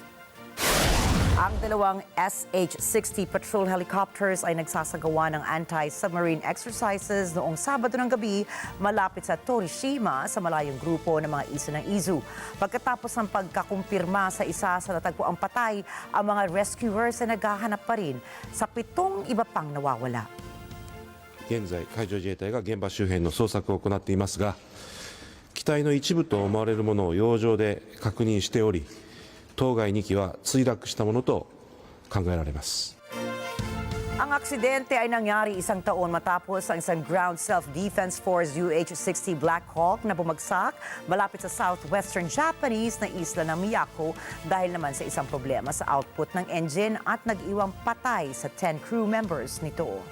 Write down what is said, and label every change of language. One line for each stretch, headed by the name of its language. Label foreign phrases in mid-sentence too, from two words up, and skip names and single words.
Filipino: Ang 2 SH-60
English: patrol helicopters
Filipino: ay nagsasagawa ng
English: anti-submarine exercises
Filipino: noong Sabado ng gabi malapit sa Torishima sa malayong grupo ng mga isla ng Izu. Pagkatapos ng pagkakumpirma sa isa sa natagpuang patay, ang mga rescuers ay naghahanap pa rin sa 7 iba pang nawawala.
Japanese: 現在、海上自衛隊が現場周辺の捜索を行っていますが、機体の一部と思われるものを洋上で確認しており、当該2機は墜落したものと考えられます。
Filipino: Ang aksidente ay nangyari 1 taon matapos ang isang Ground Self-Defense Force UH-60 Black Hawk na bumagsak malapit sa
English: southwestern Japanese
Filipino: na isla ng Miyako dahil naman sa isang problema sa output ng engine at nag-iwang patay sa 10
English: crew members
Filipino: nito.